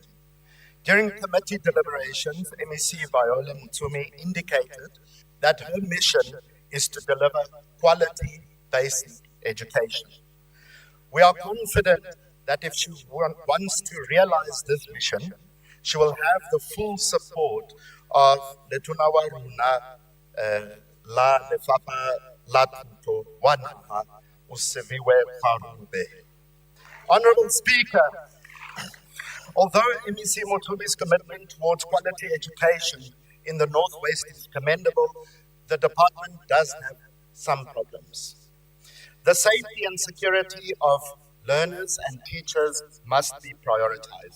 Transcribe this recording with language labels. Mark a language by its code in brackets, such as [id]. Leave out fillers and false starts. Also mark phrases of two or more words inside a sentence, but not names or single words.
[en] During committee deliberations, MEC Viola Mutumi indicated that her mission is to deliver quality basic education. We are confident that if she wants to realize this mission, she will have the full support of [tn] Letona wa rona, la Lefapha la Thuto wa Naha, [en] uSiviwe Kgarube. Honorable Speaker, although MEC Motumi's commitment towards quality education in the Northwest is commendable, the department does have some problems. The safety and security of learners and teachers must be prioritized.